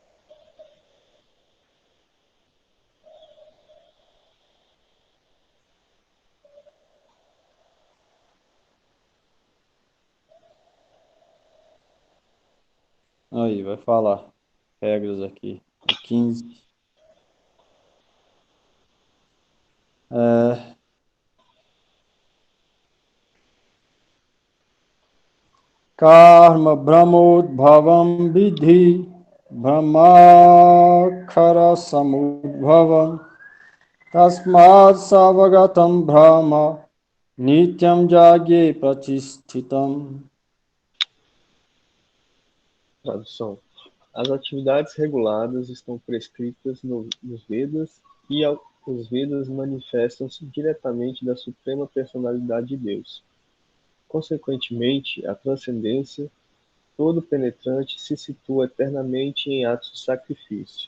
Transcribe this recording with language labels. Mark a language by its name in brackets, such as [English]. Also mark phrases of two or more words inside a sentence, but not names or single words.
[Portuguese] Aí, vai falar. Regras aqui. O 15. É, [Sanskrit] कर्म ब्रह्मोद्भवं विद्धि ब्रह्माक्षर समुद्भवम् तस्मात् सर्वगतं ब्रह्म नित्यं यज्ञे प्रतिष्ठितम्. [Portuguese] Tradução. As atividades reguladas estão prescritas nos Vedas e os Vedas manifestam-se diretamente da Suprema Personalidade de Deus. Consequentemente, a transcendência, todo penetrante, se situa eternamente em atos de sacrifício.